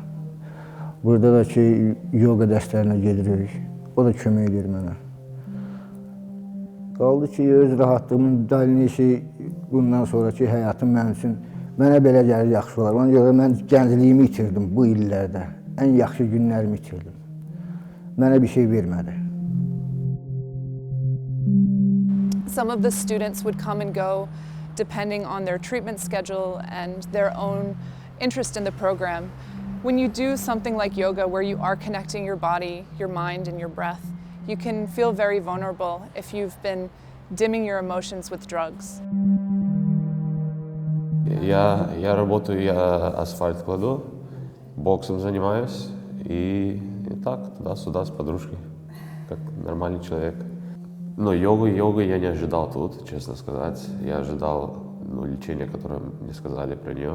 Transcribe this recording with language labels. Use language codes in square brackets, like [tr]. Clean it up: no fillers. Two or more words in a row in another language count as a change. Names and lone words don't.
[az] Burada da ki, yoga dərslərinə gedirik, o da kömək edir mənə. Qaldı ki, öz rahatlığımın dəlinliyi bundan sonraki həyatım mənim üçün, mənə belə gəlir, yaxşı olar. Ona görə mən gəncliyimi itirdim bu illərdə, ən yaxşı günlərimi itirdim. Mənə bir şey vermədi. [en] Some of the students would come and go depending on their treatment schedule and their own interest in the program. When you do something like yoga where you are connecting your body, your mind, and your breath, you can feel very vulnerable if you've been dimming your emotions with drugs. [ru] Я работаю, я асфальт кладу, боксом занимаюсь и так туда-сюда с подружкой, как нормальный человек. Но йогу я не ожидал тут, честно сказать. Я ожидал лечения, которое мне сказали про нее.